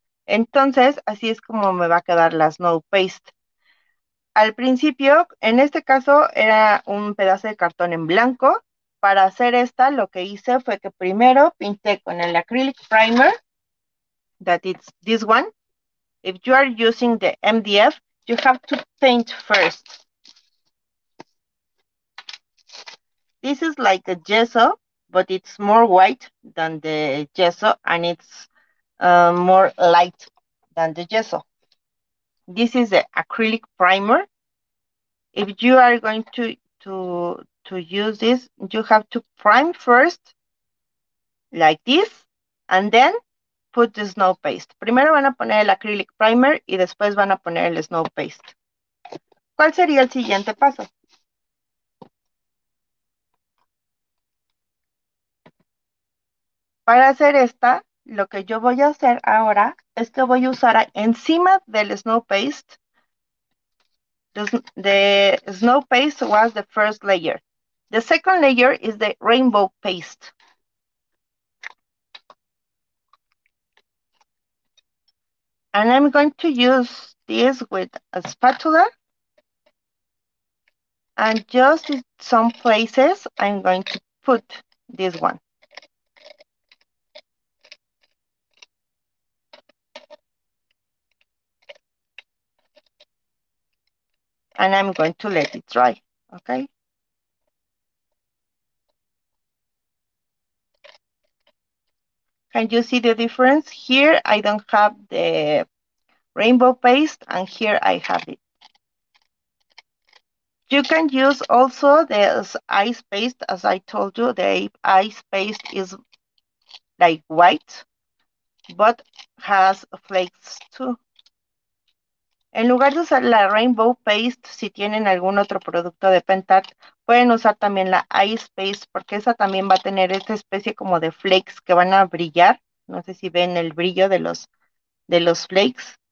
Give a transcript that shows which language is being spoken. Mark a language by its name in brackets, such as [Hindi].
[Spanish] Entonces, así es como me va a quedar la snow paste. Al principio, en este caso, era un pedazo de cartón en blanco. Para hacer esta, lo que hice fue que primero pinté con el acrylic primer, [English] that is this one. If you are using the MDF, you have to paint first. This is like a gesso, but it's more white than the gesso, and it's more light than the gesso. This is the acrylic primer. If you are going to use this, you have to prime first, like this, and then put the snow paste. [Spanish] Primero van a poner el acrylic primer y después van a poner el snow paste. ¿Cuál sería el siguiente paso? Para hacer esta, lo que yo voy a hacer ahora es que voy a usar encima del snow paste. [English] The snow paste was the first layer. The second layer is the rainbow paste. And I'm going to use this with a spatula. And just in some places, I'm going to put this one. And I'm going to let it dry, okay? Can you see the difference? Here, I don't have the rainbow paste, and here I have it. You can use also the ice paste. As I told you, the ice paste is like white, but has flakes too. [Spanish] En lugar de usar la rainbow paste, si tienen algún otro producto de Pentart, pueden usar también la ice paste, porque esa también va a tener esta especie como de flakes que van a brillar. No sé si ven el brillo de los flakes.